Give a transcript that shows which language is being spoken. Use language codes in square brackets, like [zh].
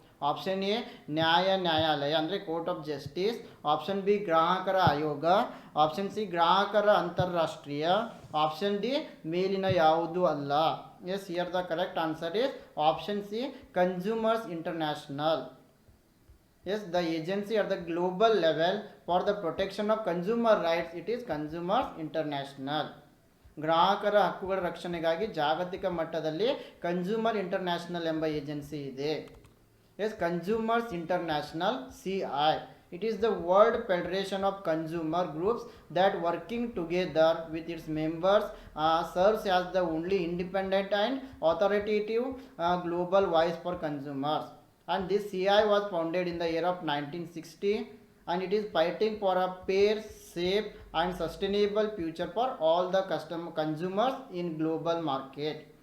[kn] Option A ನ್ಯಾಯಾಲಯ ಅಂದರೆ court of justice, option B ಗ್ರಾಹಕರ ಆಯೋಗ, ಆಪ್ಷನ್ ಸಿ ಗ್ರಾಹಕರ ಅಂತಾರಾಷ್ಟ್ರೀಯ, ಆಪ್ಷನ್ ಡಿ ಮೇಲಿನ ಯಾವುದೂ ಅಲ್ಲ. [en] Yes, here the correct answer is option C Consumers International. Yes, the agency at the global level for the protection of consumer rights, it is Consumers International. [kn] ಗ್ರಾಹಕರ ಹಕ್ಕುಗಳ ರಕ್ಷಣೆಗಾಗಿ ಜಾಗತಿಕ ಮಟ್ಟದಲ್ಲಿ ಕನ್ಸ್ಯೂಮರ್ ಇಂಟರ್ನ್ಯಾಷನಲ್ ಎಂಬ agency ಇದೆ. [en] Yes, Consumers International CI. It is the World Federation of Consumer Groups that working together with its members serves as the only independent and authoritative global voice for consumers. And this CI was founded in the year of 1960 and it is fighting for a fair, safe and sustainable future for all the consumers in global market.